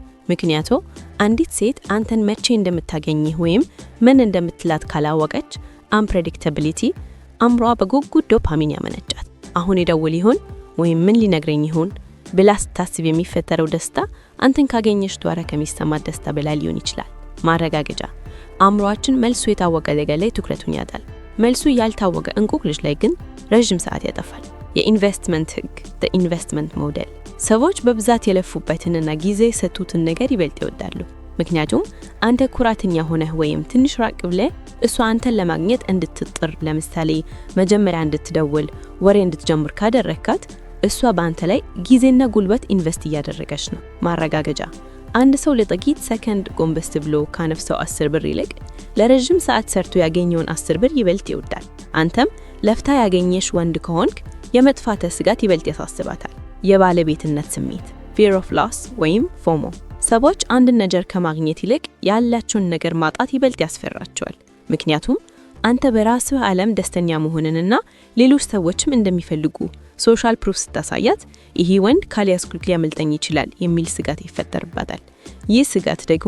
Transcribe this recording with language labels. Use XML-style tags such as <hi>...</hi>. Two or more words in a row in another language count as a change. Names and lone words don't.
<am>ምክንያቱ አንዲት ሴት አንተን መቼ እንደምታገኝህ ወይም ምን እንደምትላት ካላወቀች አንፕሬዲክታቢሊቲ አእምሮዋ በጉጉት ዶፓሚን ያመነጫል። አሁን ይደውል ይሆን ወይም ምን ሊነግረኝ ይሆን ብላ ስታስብ የሚፈጠረው ደስታ አንተን ካገኘሽ ጧራ ከሚሰማት ደስታ በላይ ሊሆን ይችላል። ማረጋገጫ አእምሮአችን መልሱ የታወቀ ነገር ላይ ትኩረቱን ያጣል። መልሱ ያልታወቀ እንቆቅልሽ ላይ ግን ረጅም ሰዓት ያጠፋል። የኢንቨስትመንት ህግ</am> <en>the investment model</en> <am>ሰዎች በብዛት የለፉበትንና ጊዜ የሰጡትን ነገር ይበልጥ ይወዳሉ። ምክንያቱም አንተ ኩራተኛ ሆነህ ወይም ትንሽ ራቅ ብለህ እሷ አንተን ለማግኘት እንድትጥር፣ ለምሳሌ መጀመሪያ እንድትደውል፣ ወሬ እንድትጀምር ካደረካት እሷ በአንተ ላይ ጊዜና ጉልበት ኢንቨስት እያደረገች ነው። ማረጋገጫ አንድ ሰው ለጥቂት ሰከንድ ጎንበስ ብሎ ካነፍሰው 10 ብር ይልቅ ለረጅም ሰዓት ሰርቶ ያገኘውን 10 ብር ይበልጥ ይወዳል። አንተም ለፍታ ያገኘሽ ወንድ ከሆንክ የመጥፋት ስጋት ይበልጥ ያሳስባታል። የባለቤትነት ስሜት fear</am> <en>of loss</en> <am>ወይም ፎሞ ሰዎች አንድ ነገር ከማግኘት ይልቅ ያላቸውን ነገር ማጣት ይበልጥ ያስፈራቸዋል። ምክንያቱም አንተ በራስህ ዓለም ደስተኛ መሆንንና ሌሎች ሰዎችም እንደሚፈልጉ</am> <en>social proof</en> <am>ስታሳያት ይሄ ወንድ ካልያዝኩት ሊያመልጠኝ ይችላል የሚል ስጋት ይፈጠርባታል። ይህ ስጋት ደግሞ</am>